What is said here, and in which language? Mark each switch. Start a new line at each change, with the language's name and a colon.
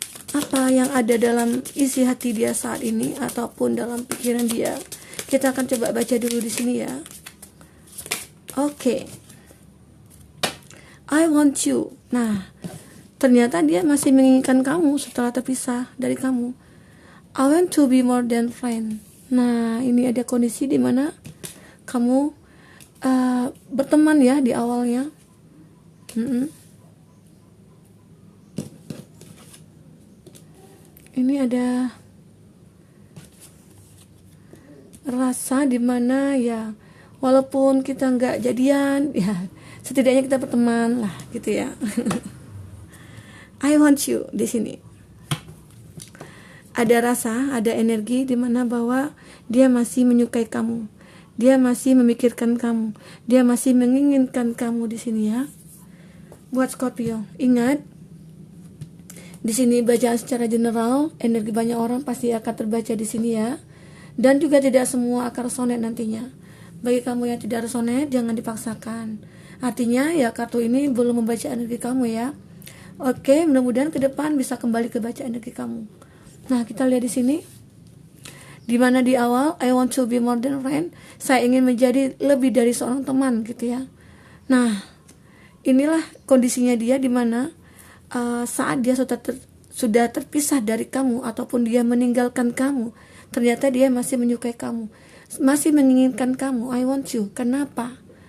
Indonesian: Apa yang ada dalam isi hati dia saat ini ataupun dalam pikiran dia. Kita akan coba baca dulu di sini ya. Oke.
English: I want you.
Indonesian: Nah, ternyata dia masih menginginkan kamu setelah terpisah dari kamu.
English: I want to be more than friend.
Indonesian: Nah, ini ada kondisi di mana kamu berteman ya di awalnya. Ini ada rasa dimana ya, walaupun kita nggak jadian ya, setidaknya kita berteman lah gitu ya.
English: I want you
Indonesian: di sini. Ada rasa, ada energi dimana bahwa dia masih menyukai kamu, dia masih memikirkan kamu, dia masih menginginkan kamu di sini ya. Buat Scorpio, ingat, di sini bacaan secara general, energi banyak orang pasti akan terbaca di sini ya. Dan juga tidak semua akan resonate nantinya. Bagi kamu yang tidak resonate, jangan dipaksakan. Artinya ya kartu ini belum membaca energi kamu ya. Oke, mudah-mudahan ke depan bisa kembali ke baca energi kamu. Nah, kita lihat di sini. Dimana di awal,
English: I want to be more than friend.
Indonesian: Saya ingin menjadi lebih dari seorang teman gitu ya. Nah, inilah kondisinya dia dimana saat dia sudah terpisah dari kamu ataupun dia meninggalkan kamu, ternyata dia masih menyukai kamu, masih menginginkan kamu.
English: I want you.
Indonesian: Kenapa?